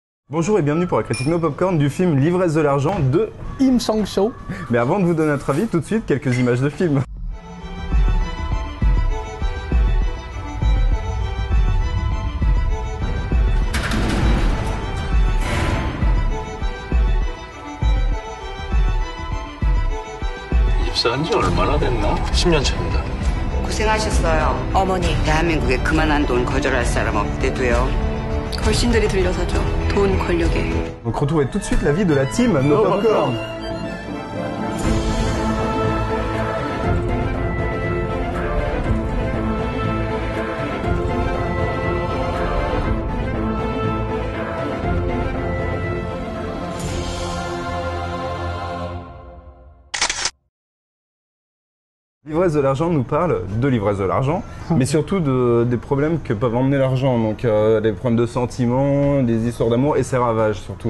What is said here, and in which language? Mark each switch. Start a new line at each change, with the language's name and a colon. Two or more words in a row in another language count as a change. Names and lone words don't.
French: Bonjour et bienvenue pour la critique No Popcorn du film L'ivresse de l'argent de Im Sang-soo. Mais avant de vous donner notre avis, tout de suite quelques images de film.
Korean: 입사한 지 얼마나 됐나? 10년 차입니다. 고생하셨어요. 어머니, 대한민국에 그만한 돈 거절할 사람 없대도요. 걸신들이 들려서죠. 돈, 권력에.
French: Donc retrouvez tout de suite la vie de la team No Popcorn. L'ivresse de l'argent nous parle de l'ivresse de l'argent, mais surtout des problèmes que peuvent emmener l'argent, donc des problèmes de sentiments, des histoires d'amour et ses ravages surtout.